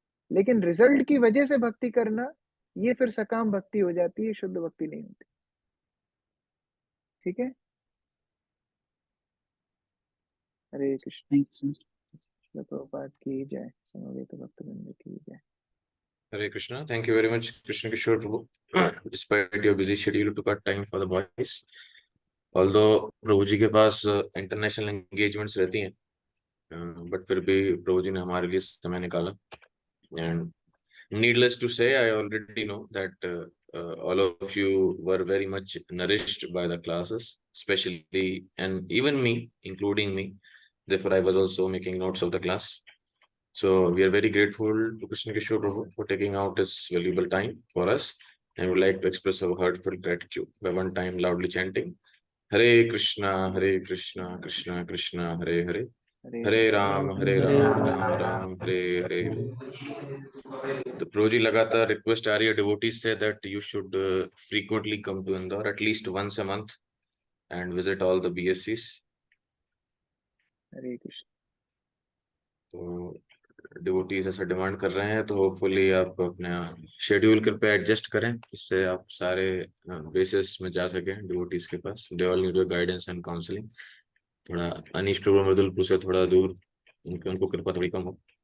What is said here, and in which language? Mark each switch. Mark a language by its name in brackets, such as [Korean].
[Hindi] लेकिन रिजल्ट की वजह से भक्ति करना, ये फिर सकाम भक्ति हो जाती है, शुद्ध भक्ति नहीं होती। ठीक है, हरे कृष्ण। थैंक्स। श्रील प्रभुपाद की जय, समवेत भक्तवृंद की जय। [English] Hare Krishna. Thank you very much, Krishna Kishore Prabhu. Despite your busy schedule, you took out time for the boys. [Hindi] Although प्रभु जी के पास इंटरनेशनल एंगेजमेंट्स रहती हैं, बट फिर भी प्रभु जी ने हमारे लिए समय निकाला. [English] And needless to say, I already know that all of you were very much nourished by the classes, especially, and even me, including me. Therefore, I was also making notes of the class. So we are very grateful to Krishna Kishore Prabhu for taking out his valuable time for us, and would like to express our heartfelt gratitude by one time loudly chanting Hare Krishna, Krishna Krishna, Hare Hare, Hare Ram, Ram Ram, Hare Hare. [Hindi] तो प्रभु जी लगातार request आ रही है devotees से [English] that you should frequently come to Indore at least once a month and visit all the BSCs. [Hindi] हरे कृष्ण। तो devotees ऐसा demand कर रहे हैं, तो होपफुली आप अपना शेड्यूल कृपया एडजस्ट करें, इससे आप सारे बेसिस में जा सकें डिवोटीज के पास. [English] They all need your guidance and counselling. [Hindi] थोड़ा अनीश प्रभु मृदुलपुर से थोड़ा दूर, उनको कृपा थोड़ी कम हो.